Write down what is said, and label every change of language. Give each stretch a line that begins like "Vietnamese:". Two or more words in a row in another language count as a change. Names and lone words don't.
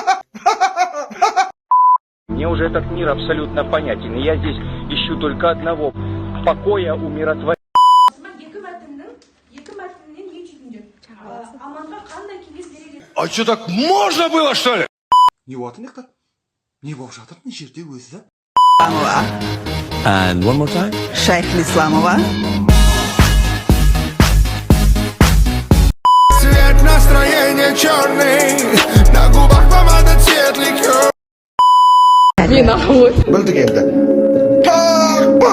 Russian: Мне уже этот мир абсолютно понятен, и я здесь ищу только одного – покоя, умиротворения. А что, так можно было, что ли?
Kazakh: Не ватынықты? Не болып жатыр жерде өзі?
English: And one more time.
Russian: Шайх Исламова. Цвет настроения черный, на губах помада цвет ликер.
Kazakh: Білдік енді. Тақпа!